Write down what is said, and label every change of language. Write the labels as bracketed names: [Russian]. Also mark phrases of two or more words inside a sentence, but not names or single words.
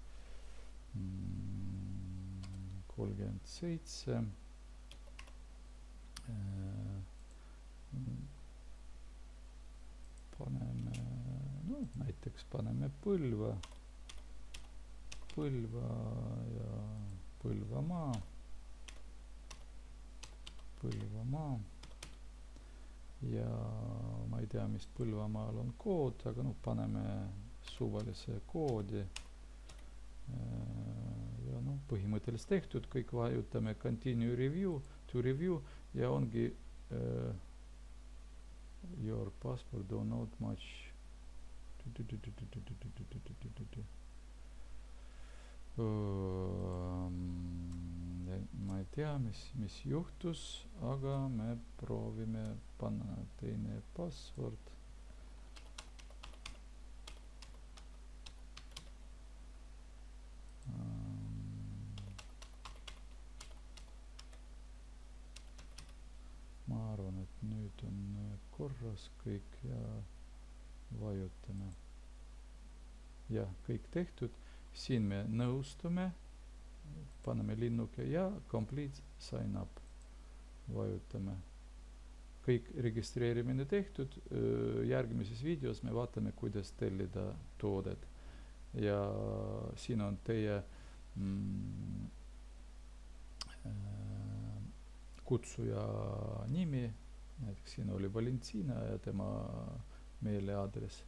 [Estonian] 37 paneme, näiteks paneme Põlva ja Põlvamaa ja ma ei tea, mis Põlvamaal on kood, aga paneme suvalise koodi ja põhimõtteliselt tehtud, kõik vajutame [English] Continue to review [Estonian] ja ongi [English] your passport do not match. [Estonian] Ma ei tea, mis juhtus, aga me proovime panna teine password. Ma arvan, et nüüd on korras kõik ja vajutame. Ja kõik tehtud. Siin me nõustume, paneme linnuke ja [English] complete sign up. [Estonian] Vajutame. Kõik registreerimine tehtud. Järgmises videos me vaatame, kuidas tellida toodet. Ja siin on teie kutsuja nimi, näiteks siin oli Valentina ja tema meiliaadress.